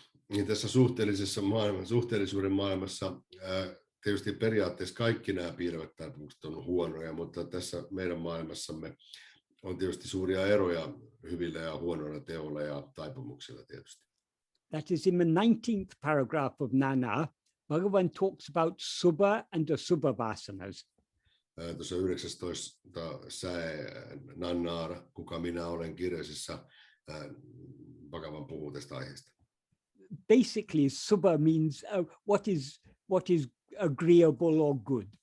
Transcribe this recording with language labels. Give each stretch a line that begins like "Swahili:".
Finnish: Niin tässä suhteellisuuden maailmassa tietysti periaatteessa kaikki nämä piilevät taipumukset on huonoja, mutta tässä meidän maailmassamme on tietysti suuria eroja hyvillä ja huonoilla teoilla ja taipumuksilla tietysti.
English: That is in the 19th paragraph of Nana, Bhagavan talks about Subha and Asubha vasanas.
Finnish: Tuossa 19. säe Nannaara, kuka minä olen kirjasessa, Bhagavan puhuu tästä aiheesta.
English: Basically, Subha means what is agreeable or good.